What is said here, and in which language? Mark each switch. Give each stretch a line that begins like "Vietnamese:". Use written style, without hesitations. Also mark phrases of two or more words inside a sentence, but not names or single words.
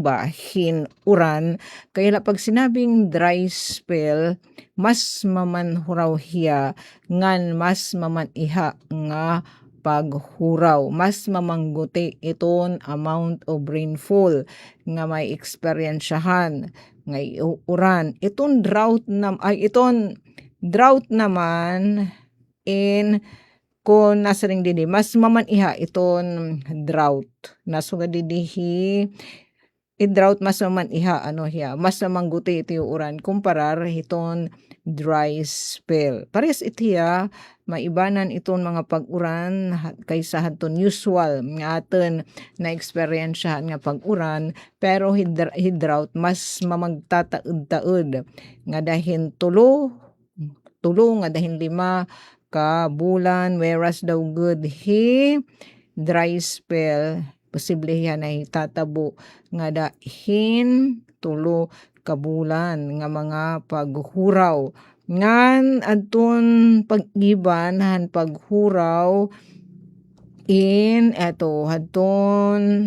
Waray: ba uran kaya la pag sinabing
English: dry spell
Waray: mas mamanhuraw hiya ngan mas mamaniha nga paghuraw mas mamangguti iton
English: amount of rainfall
Waray: nga may eksperyensyahan nga uran iton drought naman in kung nasa ring didi, mas mamaniha iton drought. Nasuga didihi, drought mas mamaniha, mas mamangguti iti uran, kumparar iton
English: dry spell.
Waray: Pares itiya, maibanan iton mga pag-uran kaysa haton usual nga aton na eksperyensyahan nga pag-uran, pero drought mas mamagtataod-taod nga dahin tulo nga dahin 5 ka bulan, whereas daw good
English: dry spell
Waray: posible yan ay tatabo nga dahin 3 ka bulan nga mga paghuraw ngan adton pag-iban han paghuraw in eto hadton